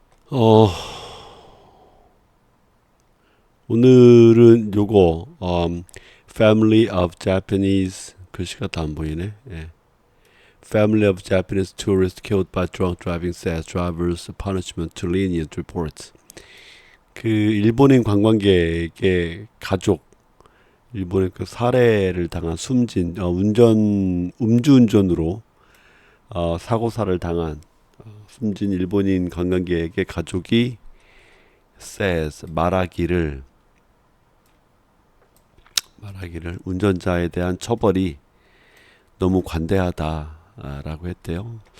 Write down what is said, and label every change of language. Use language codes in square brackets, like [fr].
[ko] 어, 오늘은 요거 [en] Family of Japanese [ko] 글씨가 다 안 보이네. 예. [en] Family of Japanese tourists killed by drunk driving says drivers punishment to lenient reports. [ko] 그 일본인 관광객의 가족, 일본의 그 살해를 당한 숨진 음주운전으로 사고사를 당한 숨진 일본인 관광객의 가족이 says 말하기를 운전자에 대한 처벌이 너무 관대하다라고 했대요.